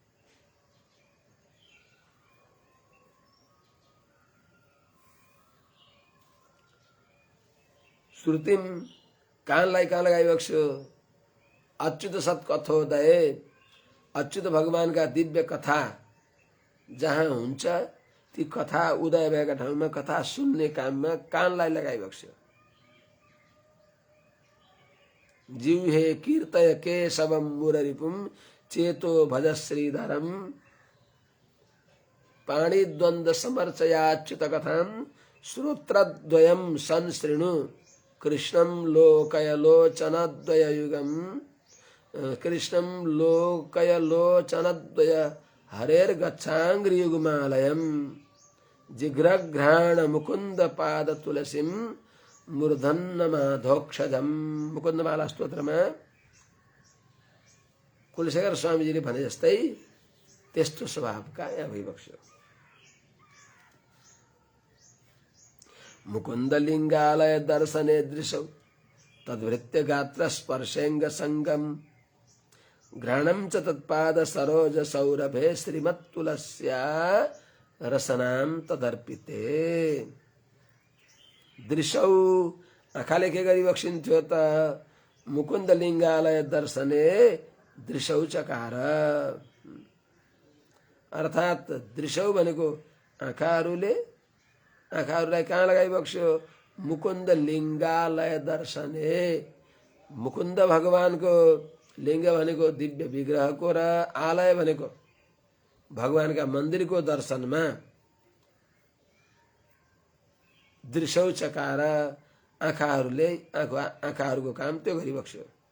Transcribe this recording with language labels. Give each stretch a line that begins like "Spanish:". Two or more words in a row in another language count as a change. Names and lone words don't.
Nepali: श्रुतिम कानलाई कहाँ लगाइबक्स्यो?
Sanskrit: अच्युत सत्कथोदय,
Nepali: अच्युत भगवानका दिव्य कथा जहाँ हुन्छ ती कथा उदय भएका ठाउँमा कथा सुन्ने काममा कानलाई लगाइबक्स्यो।
Sanskrit: जिह्वे कीर्तय केशवम मुररिपुम चेतो भज श्रीधरम पाणिद्वन्द्व समर्चयाच्युत कथां श्रोत्रद्वयं संशृणु कृष्णं लोकयलोचनद्वय युगम, कृष्णं लोकयलोचनद्वय हरेर्गच्छाङ्घ्रियुग्मालयं जिघ्रघ्राण मुकुन्द पाद तुलसीं मूर्धन्यमाधोक्षजम।
Nepali: मुकुन्दमाला स्तोत्रमा कुलशेखर स्वामीजीले भने जस्तै त्यस्तो स्वभावका यहाँ भइबक्स्यो।
Sanskrit: मुकुन्दलिङ्गालय दर्शने दृशौ तद्वृत्य गात्र स्पर्शेङ्ग सङ्गम घ्राणं च तत्पाद सरोज सौरभे श्रीमत्तुलस्या रसनां तदर्पिते।
Nepali: दृशौ आँखाले के गरिबक्सिन्थ्यो त?
Sanskrit: मुकुन्दलिङ्गालय दर्शने दृशौ चकार,
Nepali: अर्थात् दृशौ भनेको आँखाहरूले आँखाहरूलाई कहाँ लगाइबक्स्यो?
Sanskrit: मुकुन्द लिङ्गालय दर्शने।
Nepali: मुकुन्द भगवानको लिङ्ग भनेको दिव्य विग्रहको र आलय भनेको भगवानका मन्दिरको दर्शनमा
Sanskrit: दृश्यौ चकार
Nepali: आँखाहरूको काम त्यो गरिबक्स्यो।